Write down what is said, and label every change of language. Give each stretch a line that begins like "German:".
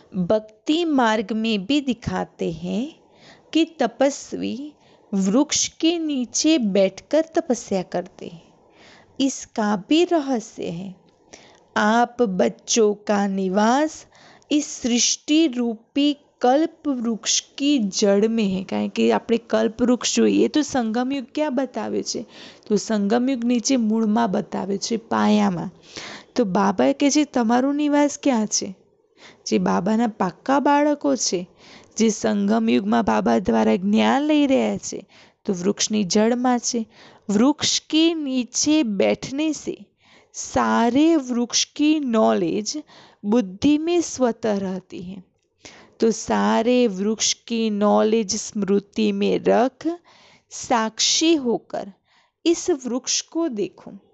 Hindi: भक्ति मार्ग में भी दिखाते हैं कि तपस्वी वृक्ष के नीचे बैठकर तपस्या करते हैं। इसका भी रहस्य है। आप बच्चों का निवास इस सृष्टि रूपी कल्प वृक्ष की जड़ में है।
Gujarati: कारण કે આપણે કલ્પ વૃક્ષ જોઈએ તો સંગમયુગ ક્યાં બતાવે છે? તો સંગમયુગ નીચે મૂળમાં બતાવે છે, પાયામાં। તો બાબાએ કહે છે તમારું નિવાસ ક્યાં છે? જે બાબાના પાક્કા બાળકો છે, જે સંગમયુગમાં બાબા દ્વારા જ્ઞાન લઈ રહ્યા છે, तो वृक्षनी जड़ में छे।
Hindi: वृक्ष के नीचे बैठने से सारे वृक्ष की नॉलेज बुद्धि में स्वतः रहती है। तो सारे वृक्ष की नॉलेज स्मृति में रख, साक्षी होकर इस वृक्ष को देखो।